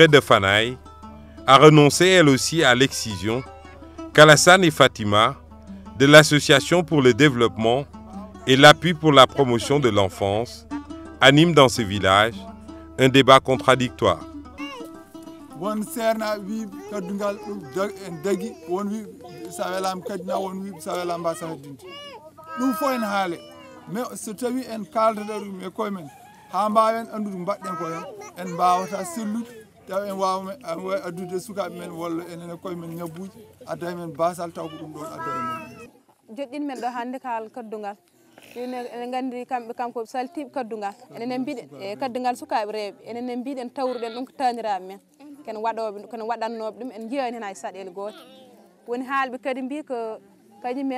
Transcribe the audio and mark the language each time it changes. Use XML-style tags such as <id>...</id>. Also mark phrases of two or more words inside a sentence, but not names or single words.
<fr>de Fanaye, à renoncer elles aussi à l'excision qu'Alassane et Fatima, de l'Association pour le développement et l'appui pour la promotion de l'enfance, animent dans ce village un débat contradictoire.</fr> <ff>mais so tawi en kaldata ɗum e koye men ha mbawen andude mbaɗɗen ko hen en mbawata sellude taw en wawma addude sukaɓe men walla enen e koye men ñabbuji adda men basal taw ko ɗum ɗon addata men joɗɗin men ɗo hannde kaal kaddugal enen gandi kamɓe kanko saltiɓe kaddugal enen mbiɗen e kaddugal sukaɓe rewɓe enen mbiɗen tawruɗen ɗum ko taniraɓe men kene waɗannoɓe ɗum en jiyani hen hay saɗele goto woni haalɓe kadi mbi ko kañumen</ff>